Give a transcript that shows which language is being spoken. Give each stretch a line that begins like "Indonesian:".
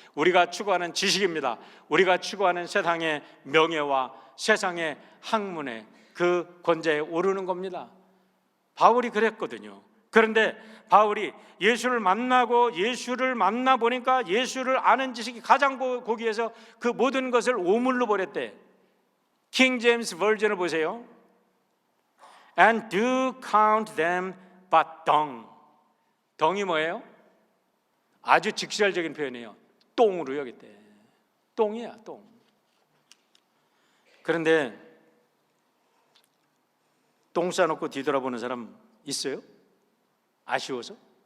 Korean: 우리가 추구하는 지식입니다. 우리가 추구하는 세상의 명예와 세상의 학문의 그 권좌에 오르는 겁니다. 바울이 그랬거든요. 그런데 바울이 예수를 만나 보니까 예수를 아는 지식이 가장 고귀해서 그 모든 것을 오물로 버렸대. 킹 제임스 버전을 보세요.
English: And do count them but dung.
Korean: 덩이 뭐예요? 아주 직설적인 표현이에요. 똥으로 여겼대. 똥이야, 똥. 그런데 똥 싸놓고 뒤돌아보는 사람 있어요? 아쉬워서?